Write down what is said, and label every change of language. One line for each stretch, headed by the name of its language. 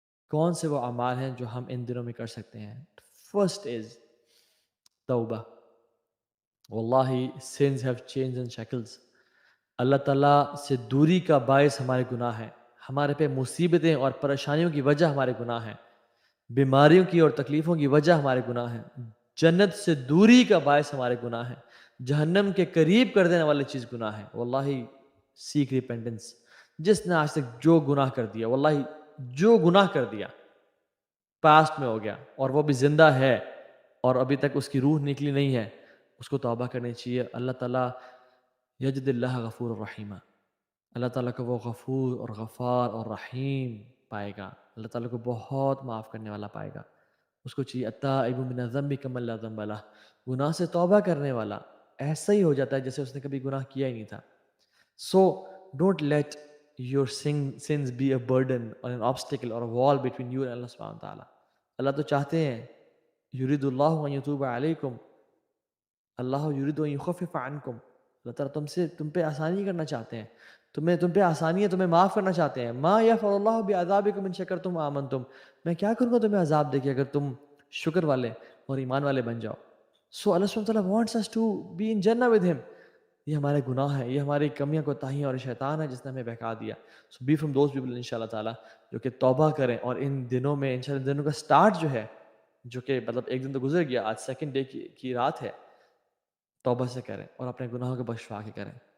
Urdu: کون سے وہ اعمال ہیں جو ہم ان دنوں میں کر سکتے ہیں؟
English: first is
Urdu: توبہ.
English: واللہ sins have changed and shackles.
Urdu: اللہ تعالیٰ سے دوری کا باعث ہمارے گناہ ہیں. ہمارے پہ مصیبتیں اور پریشانیوں کی وجہ ہمارے گناہ ہیں. بیماریوں کی اور تکلیفوں کی وجہ ہمارے گناہ ہیں. جنت سے دوری کا باعث ہمارے گناہ ہیں. جہنم کے قریب کر دینے والی چیز گناہ ہے. واللہ
English: Seek repentance.
Urdu: جس نے آج تک جو گناہ کر دیا، واللہ جو گناہ کر دیا پاسٹ میں ہو گیا اور وہ بھی زندہ ہے اور ابھی تک اس کی روح نکلی نہیں ہے، اس کو توبہ کرنی چاہیے. اللہ تعالیٰ
Arabic: یجد اللہ غفور الرحیم.
Urdu: اللہ تعالیٰ کو وہ غفور اور غفار اور رحیم پائے گا. اللہ تعالیٰ کو بہت معاف کرنے والا پائے گا. اس کو چاہیے
Arabic: التائب من الذنب کمن لا ذنب لہ.
Urdu: گناہ سے توبہ کرنے والا ایسا ہی ہو جاتا ہے جیسے اس نے کبھی گناہ کیا ہی نہیں تھا.
English: So don't let your sins be a burden or an obstacle or a wall between you and Allah subhanahu wa ta'ala.
Urdu: اللہ تو چاہتے ہیں
Arabic: یرید اللہ ان یتوب علیکم، اللہ یرید ان یخفف عنکم.
Urdu: اللہ تعالیٰ تم پہ آسانی کرنا چاہتے ہیں، تم پہ آسانی ہے، تمہیں معاف کرنا چاہتے ہیں.
Arabic: ما یفعل اللہ بعذابکم ان شکرتم آمنتم.
Urdu: میں کیا کروں گا تمہیں عذاب دے کے اگر تم شکر والے اور ایمان والے بن جاؤ.
English: So Allah subhanahu wa ta'ala wants us to be in Jannah with him.
Urdu: یہ ہمارے گناہ ہیں، یہ ہماری کمیاں کوتاہیاں اور شیطان ہے جس نے ہمیں بہکا دیا.
English: so be from those people
Urdu: انشاءاللہ تعالیٰ جو کہ توبہ کریں. اور ان دنوں میں انشاءاللہ دنوں کا سٹارٹ جو ہے، جو کہ مطلب ایک دن تو گزر گیا، آج سیکنڈ ڈے کی رات ہے، توبہ سے کریں اور اپنے گناہوں کو بخشوا کے کریں.